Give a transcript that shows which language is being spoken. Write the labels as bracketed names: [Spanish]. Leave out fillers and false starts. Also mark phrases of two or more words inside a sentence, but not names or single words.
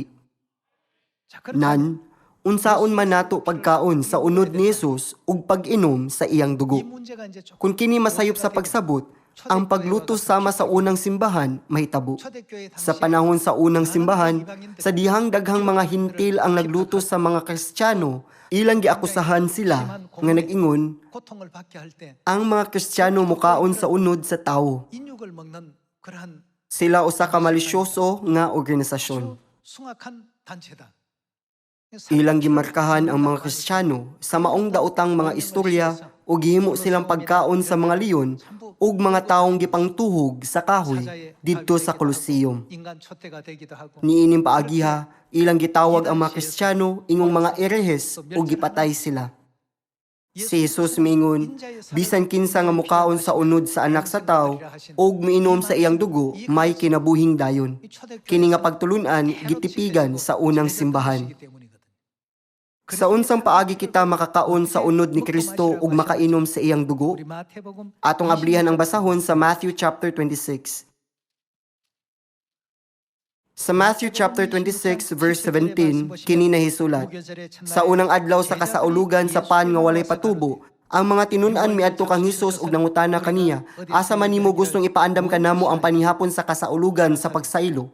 [Cebuano] Nan, unsaon man nato pagkaon sa unod ni Jesus ug pag-inom sa iyang dugo. Kung kini masayop sa pagsabot, ang pagluto sama sa unang simbahan mahitabo. Sa panahon sa unang simbahan, sa dihang daghang mga hintil ang nagluto sa mga Kristiyano, ilang giakusahan sila nga nag-ingon, [Korean] 고통을 받게 할 때 [Cebuano] ang mga Kristiyano mukaon sa unod sa tawo. [Korean] 인육을 먹는 그러한 [Cebuano] Sila usa ka malisyoso nga organisasyon. [Korean] 숭악한 단체다. [Cebuano] Ilang gimarkahan ang mga Kristiyano sa maong daotang mga istorya o gihimo silang pagkaon sa mga leon ug mga taong gipangtuhog sa kahoy didto sa Colosseum. [Korean] 인간 촛대가 되기도 하고 [Cebuano] Niining paagiha, ilang gitawag ang mga Kristiyano ingong mga erehes o gipatay sila. Si Jesus mingon, bisan kinsa nga mukaon sa unod sa anak sa tao ug miinom sa iyang dugo, may kinabuhing dayon. Kini nga pagtulunan gitipigan sa unang simbahan. Sa unsang paagi kita makakaon sa unod ni Kristo ug makainom sa iyang dugo? [Korean] 우리 마태복음 [Cebuano] Atong ablihan ang basahon sa Matthew chapter 26. Sa Matthew chapter 26 verse 17, kini nahisulat, sa unang adlaw sa kasaulugan sa pan nga walay patubo, ang mga tinun-an miadto kang Hesus ug nangutana kaniya, asa man nimo gustong ipaandam kanamo ang panihapon sa kasaulugan sa pagsaylo?